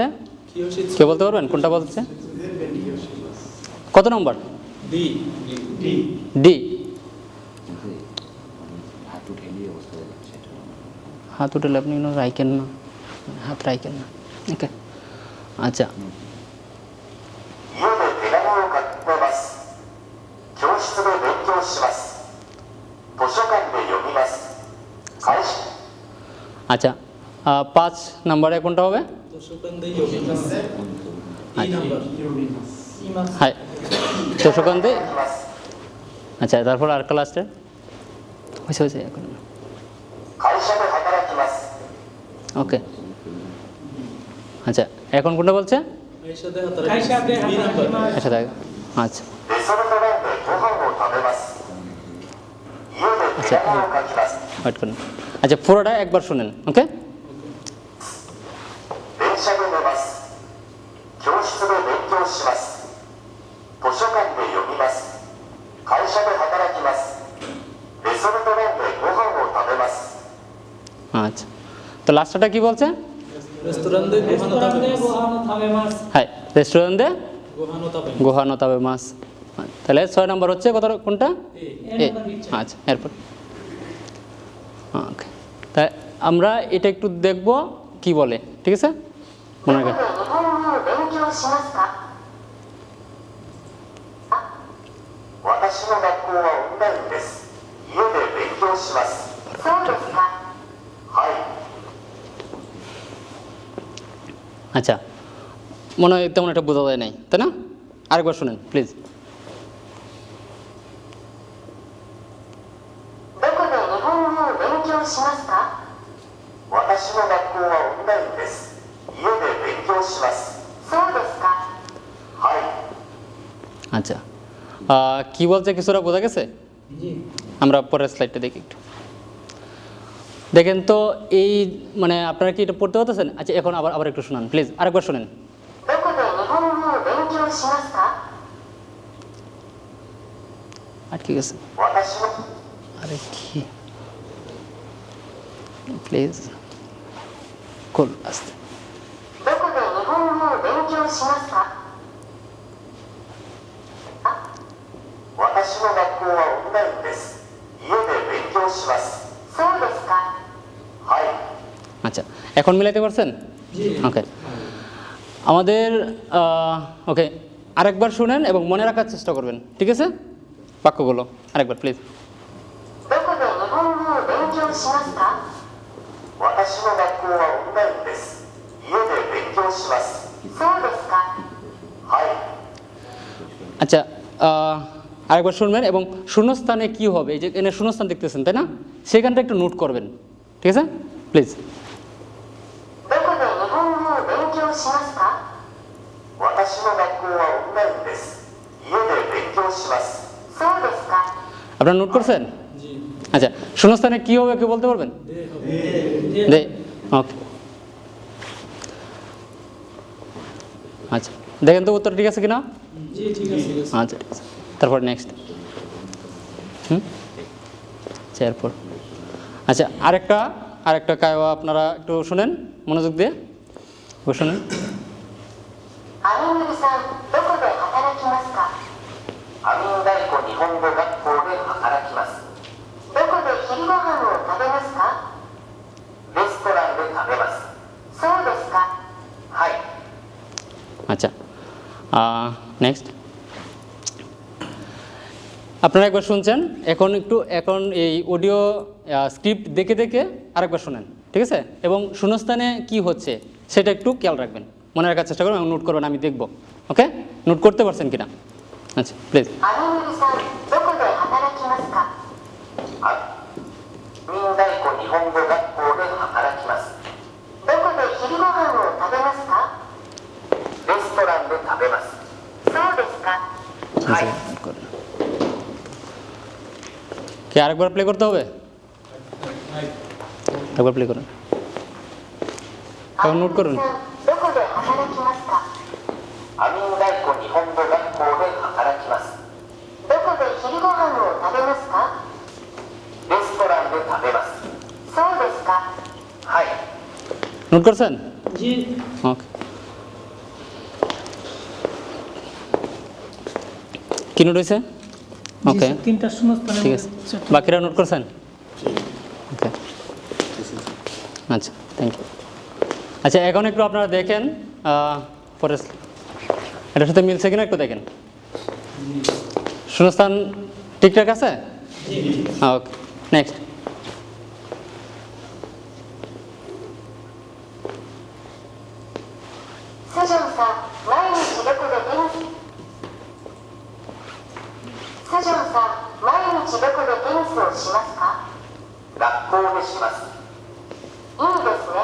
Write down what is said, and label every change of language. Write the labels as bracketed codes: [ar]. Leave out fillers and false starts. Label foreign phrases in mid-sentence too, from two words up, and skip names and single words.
[bn] কে বলতে পারবেন কোনটা বলছে? কত নম্বর? ডি। ডি। হাত উঠলে আপনি রাইকেন না, হাত রাইকেন না। ওকে, আচ্ছা, [ja] 家で手紙を書き込みます。教室で勉強します。図書館で読みます。会社 [bn] আচ্ছা 5 নাম্বারে কোনটা হবে? [ja] 図書館で 読みます. ই নাম্বার। ইমাস। [bn] হ্যাঁ, তোষকান্দে। [ja] にます。 [bn] আচ্ছা, তারপর আর ক্লাসটা হয়েছে এখন। [ja] 会社で働きます。 [bn] ওকে, আচ্ছা এখন কোনটা বলছে? [ja] あいさで はたら. আইসাদে [bn] বি নাম্বার। [ja] হাতারা। [bn] আচ্ছা দেখ, আচ্ছা [ja] レストランでご飯を食べます。家で手紙を書きます。 [bn] ওয়েট করুন। আচ্ছা পুরোটা একবার শুনেন। ওকে, [ja] 電車で寝ます。教室で勉強します。図書館で読みます。会社で働きます。レストランでご飯を食べます [bn] আচ্ছা তো লাস্টটা কি বলছে? [ja] レストランで ごはんを রেস্টুরেন্টে তাবে। ごはんを たべます. [bn] হ্যাঁ, রেস্টুরেন্টে [ja] ごはんを たべ. ごはんを たべ ます. [bn] তাহলে 6 নাম্বার হচ্ছে কোনটা? এ। এর এ। নাম্বার দিচ্ছে। আচ্ছা, এরপর ওকে, তাই আমরা এটা একটু দেখব কি বলে, ঠিক আছে? মনে রাখবেন। [ja] 日本語を勉強しますか私の学校はオンラインです家で勉強しますそうですかはい [bn] আচ্ছা, মনে হয় তেমন একটা বোঝা যায় নাই, তাই না? আরেকবার শুনেন প্লিজ। [ja] どこで日本語を勉強しますか私の学校はオンラインです家で勉強しますそうですかはい [bn] আচ্ছা, কি বলছে কিছুটা বোঝা গেছে? জি। আমরা পরের স্লাইডটা দেখি একটু। দেখেন তো এই মানে আপনারা কি এটা পড়তে পারতেছেন? আচ্ছা এখন আবার একটু শুনান প্লিজ, আরেকবার শুনেন। [ja] どこで日本語を勉強しますか [bn] আটকে গেছে। [ja] 私の [bn] আরে কি প্লিজ কোল আস্তে। [ja] どこで日本語を勉強しますか私の学校はオンラインです家で勉強しますそうですかはい [bn] আচ্ছা, এখন মিলাইতে পারছেন? ওকে, আমাদের ওকে আরেকবার শুনেন এবং মনে রাখার চেষ্টা করবেন, ঠিক আছে? বাক্যগুলো আরেকবার প্লিজ। [ja] どこで日本語を勉強しますか私の学校はオンラインです家で勉強しますそうですかはい [bn] আচ্ছা, আরেকবার শুনবেন এবং শূন্যস্থানে কি হবে, এই যে এনে শূন্যস্থান দেখতেছেন তাই না, সেখানটা একটু নোট করবেন, ঠিক আছে? প্লিজ। [ja] どこで日本語を勉強しますか私の学校はオンラインです家で勉強しますそうですか [bn] আপনারা নোট করছেন? জি। আচ্ছা, শূন্যস্থানে কি হবে কেউ বলতে পারবেন? দে হবে। দে। ওকে, আচ্ছা দেখেন তো উত্তর ঠিক আছে কিনা? জি ঠিক আছে। আচ্ছা ঠিক আছে, তারপর নেক্সট। আচ্ছা এরপর আচ্ছা আরেকটা কায়ওয়া আপনারা একটু শুনেন মনোযোগ দিয়ে, শুনেন। [ja] アミングリさんどこで働きますかアミンダイコ日本語学校で働きますどこで昼ご飯を食べますかレストランで食べますそうですかはい [bn] আচ্ছা নেক্সট, আপনারা একবার শুনছেন, এখন এই অডিও স্ক্রিপ্ট দেখে দেখে আরেকবার শুনেন, ঠিক আছে? এবং শূন্যস্থানে কি হচ্ছে সেটা একটু খেয়াল রাখবেন, মনে রাখার চেষ্টা করবেন এবং নোট করবেন, আমি দেখব। ওকে, নোট করতে পারছেন কিনা? আচ্ছা প্লিজ। [ja] アミングリさんどこで働きますかアミンダイコ日本語学校で働きますどこで昼ご飯を食べますかレストランで食べますそうですかはい [bn] কি আরেকবার প্লে করতে হবে? একবার প্লে করুন, এখন নোট করুন। [ja] どこで働きますかアミンダイコ日本語学校で働きますどこで昼ご飯を食べますかレストランで食べますそうですかはい [bn] নোট করছেন? জি। ওকে, কি নোট হয়েছে? ওকে তিনটা শূন্যস্থানে ঠিক আছে, বাকিরা নোট করছেন? ওকে আচ্ছা, [en] thank you. [bn] আচ্ছা, এখন একটু আপনারা দেখেন পরে এটার সাথে মিলছে কিনা একটু দেখেন। শূন্যস্থান ঠিকঠাক আছে? ওকে, নেক্সট। [ja] スジョンさん、毎日どこでテニススジョンさん、毎日どこでテニスをしますか学校でしますいいですね